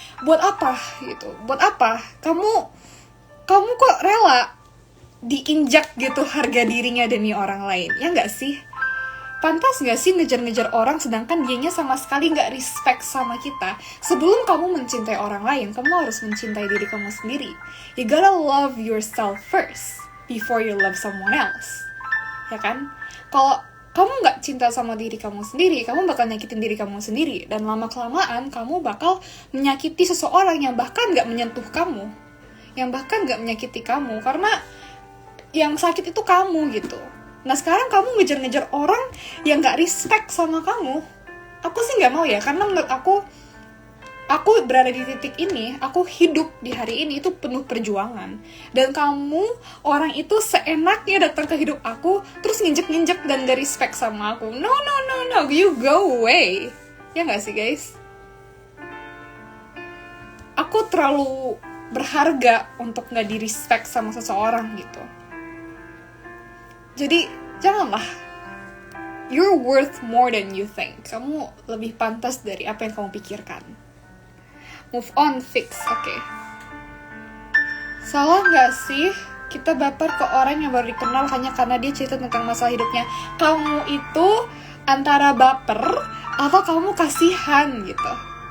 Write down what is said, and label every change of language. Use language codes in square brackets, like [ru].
[id] Buat apa gitu? Buat apa? Kamu kok rela diinjak gitu harga dirinya demi orang lain? Ya nggak sih? Pantas nggak sih ngejar-ngejar orang sedangkan dianya sama sekali nggak respect sama kita? Sebelum kamu mencintai orang lain, kamu harus mencintai diri kamu sendiri. [en] You gotta love yourself first before you love someone else. [id] Ya kan? Kalau kamu nggak cinta sama diri kamu sendiri, kamu bakal nyakitin diri kamu sendiri. Dan lama-kelamaan, kamu bakal menyakiti seseorang yang bahkan nggak menyentuh kamu. Yang bahkan nggak menyakiti kamu. Karena yang sakit itu kamu gitu. Nah sekarang kamu ngejar-ngejar orang yang nggak respect sama kamu. Aku sih nggak mau ya, karena menurut aku berada di titik ini, aku hidup di hari ini itu penuh perjuangan. Dan kamu, orang itu seenaknya datang ke hidup aku, terus nginjek-nginjek dan gak respect sama aku. [en] No, you go away. [id] Ya gak sih guys? Aku terlalu berharga untuk gak di-respect sama seseorang gitu. Jadi, janganlah. [en] You're worth more than you think. [id] Kamu lebih pantas dari apa yang kamu pikirkan. [en] Move on, fix, [id] oke. Salah gak sih kita baper ke orang yang baru dikenal hanya karena dia cerita tentang masalah hidupnya? Kamu itu antara baper atau kamu kasihan gitu.